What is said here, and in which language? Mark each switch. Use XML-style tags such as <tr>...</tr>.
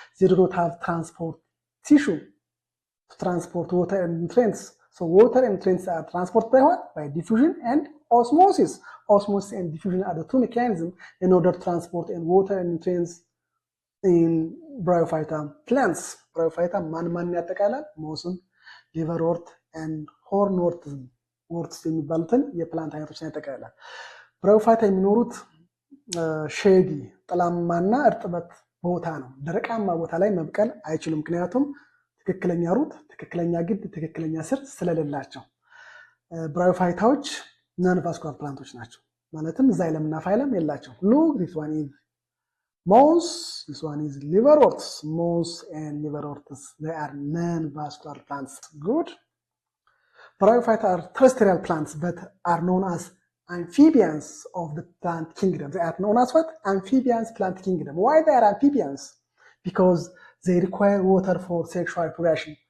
<en>They do not have transport tissue to transport water and nutrients. So water and nutrients are transported by what? By diffusion and osmosis. Osmosis and diffusion are the two mechanisms in order to transport and water and nutrients in Bryophyta plants.</en> <am>Bryophyta ማን ያጠቃላል? ሞስን፣ ሊቨርወርት and hornworts የሚባሉትን የፕላንት አይነቶችን ያጠቃልላል። ብራዮፋይታ የሚኖሩት ሼዲ ጥላማና እርጥበት ቦታ ነው። ደረቃማ ቦታ ላይ መብቀል አይችሉም፣ ምክንያቱም ትክክለኛ ሩት፣ ትክክለኛ ግንድ፣ ትክክለኛ ስር ስለሌላቸው። ብራዮፋይታዎች ናን ቫስኩላር ፕላንቶች ናቸው። ማለትም xylem እና phylum የላቸው።</am> <en>Look, this one is moss, this one is liverworts. Moss and liverworts, they are non-vascular plants. Good. Bryophyta are terrestrial plants but are known as amphibians of the plant kingdom. They are known as what? Amphibians plant kingdom. Why they are amphibians? Because they require water for sexual reproduction.</en>